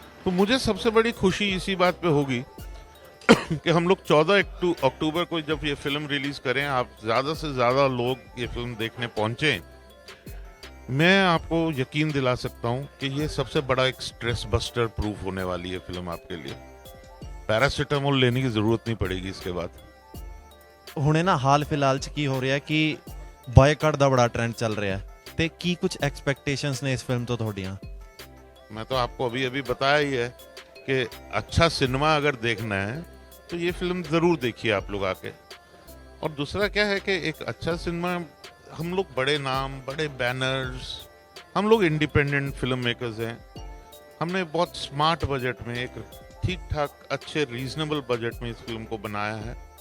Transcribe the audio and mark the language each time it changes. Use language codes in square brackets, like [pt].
[hi] तो मुझे सबसे बड़ी खुशी इसी बात पे होगी कि हम लोग 14 अक्टूबर को जब ये फिल्म रिलीज करें, आप ज़्यादा से ज़्यादा लोग ये फिल्म देखने पहुंचे। मैं आपको यकीन दिला सकता हूं कि ये सबसे बड़ा एक स्ट्रेस बस्टर प्रूफ होने वाली है फिल्म आपके लिए। पैरासीटामोल लेने की ज़रूरत नहीं पड़ेगी इसके बाद। [pa] ਹੁਣੇ ਨਾ ਹਾਲ ਫਿਲਹਾਲ 'ਚ ਕੀ ਹੋ ਰਿਹਾ ਕਿ ਬਾਇਕਾਟ ਦਾ ਬੜਾ ਟ੍ਰੈਂਡ ਚੱਲ ਰਿਹਾ, ਤੇ ਕੀ ਕੁਝ ਐਕਸਪੈਕਟੇਸ਼ਨਸ ਨੇ ਇਸ ਫਿਲਮ ਤੋਂ ਤੁਹਾਡੀਆਂ? [hi] मैं तो आपको अभी अभी बताया ही है कि अच्छा सिनेमा अगर देखना है तो ये फिल्म ज़रूर देखिए आप लोग आके। और दूसरा क्या है कि एक अच्छा सिनेमा, हम लोग बड़े नाम, बड़े बैनर्स, हम लोग इंडिपेंडेंट फिल्म मेकर्स हैं, हमने बहुत स्मार्ट बजट में, एक ठीक ठाक अच्छे रीजनेबल बजट में इस फिल्म को बनाया है।